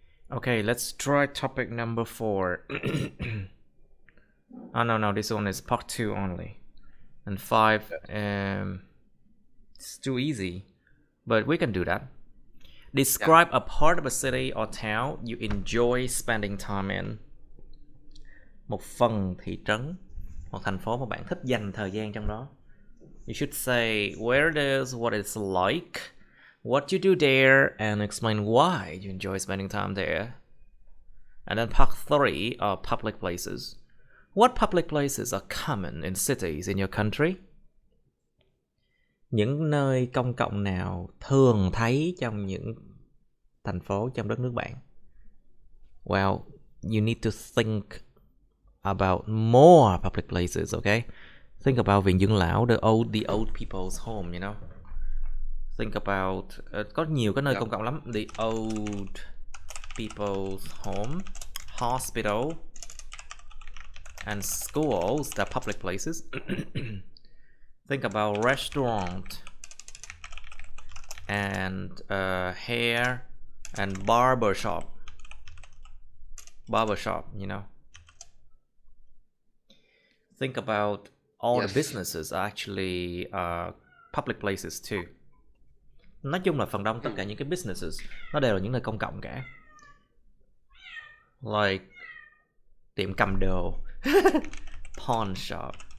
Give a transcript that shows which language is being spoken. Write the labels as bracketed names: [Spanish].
[English] Okay, let's try topic number 4. Oh no, this one is part 2 only. And 5 it's too easy. But we can do that. Yeah. Describe a part of a city or town you enjoy spending time in. [Vietnamese] Một phần thị trấn hoặc thành phố mà bạn thích dành thời gian trong đó. [English] You should say where it is, what it's like, what you do there, and explain why you enjoy spending time there. And then part 3 are public places. What public places are common in cities in your country? [Vietnamese] Những nơi công cộng nào thường thấy trong những thành phố trong đất nước bạn? [English] Well, you need to think about more public places, okay? Think about [Vietnamese] viện dưỡng lão, [English] the old people's home, you know. Think about [Vietnamese] có nhiều cái nơi công cộng lắm. [English] The old people's home, hospital, and schools, they're public places. Think about restaurant and hair and barbershop, you know. Think about all the businesses are actually public places too. [Vietnamese] Nói chung là phần đông tất cả những cái businesses nó đều là những nơi công cộng cả. [English] Like [Vietnamese] tiệm cầm đồ, [English] pawn shop.